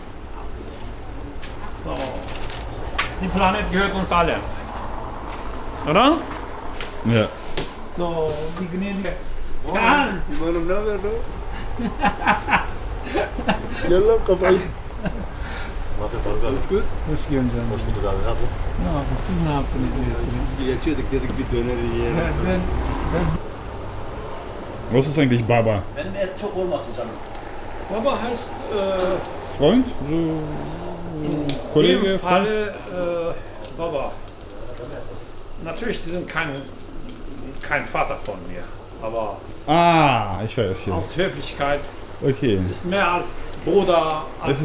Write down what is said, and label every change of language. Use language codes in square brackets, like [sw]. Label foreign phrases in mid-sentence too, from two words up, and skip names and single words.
[de] So. Die Planet gehört uns alle. Oder? Ja. So, die gnädige. Ja. [tr] Yalla, kafayı. [de] Alles gut? [tr] Hoş geldin canım. Hoş bulduk abi. Ne yapıyorsun? Ne yapayım? Siz ne yaptınız? Geçiyorduk dedik bir döner yiyelim. [de] Was ist eigentlich Baba? [tr] Benim et çok olmasın canım. [de] Baba heißt Freund? So, in Kollege, dem Freund? Falle Baba. Natürlich, die sind kein Vater von mir, aber Ah, ich weiß. Ja. aus Höflichkeit Okay. ist mehr als Bruder, als